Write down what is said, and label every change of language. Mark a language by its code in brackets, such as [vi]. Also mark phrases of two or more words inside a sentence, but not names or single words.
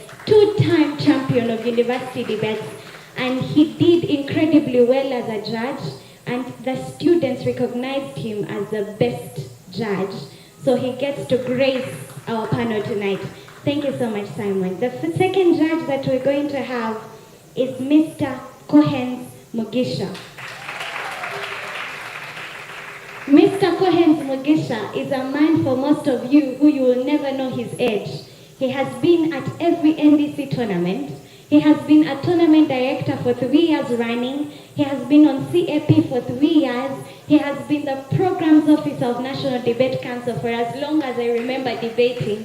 [en] 2-time champion of university debates. And he did incredibly well as a judge, and the students recognized him as the best judge. So he gets to grace our panel tonight. Thank you so much, Simon. The second judge that we're going to have is Mr. Cohen Mugisha. Mr. Cohen Mugisha is a man, for most of you, who you will never know his age. He has been at every NDC tournament. He has been a tournament director for 3 years running. He has been on CAP for 3 years. He has been the programs officer of National Debate Council for as long as I remember debating.